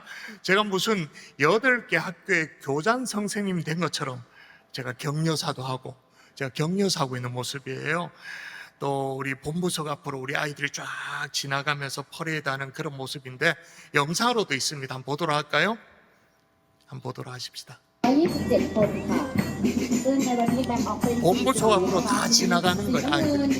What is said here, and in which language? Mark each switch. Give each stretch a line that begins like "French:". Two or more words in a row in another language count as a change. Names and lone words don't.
Korean: 제가 무슨 8개 학교의 교장 선생님이 된 것처럼 제가 격려사도 하고 제가 격려사하고 있는 모습이에요. 또 우리 본부석 앞으로 우리 아이들이 쫙 지나가면서 퍼레이드하는 그런 모습인데 영상으로도 있습니다. 한번 보도록 할까요? 한번 보도록 하십시다.
Thai: 27 คนค่ะซึ่งในวันนี้แบ่งออกเป็น
Korean: 본부석 앞으로 다 지나가는
Thai: สี
Korean: 거예요.
Thai: น้ำเงิน
Korean: 아이들이.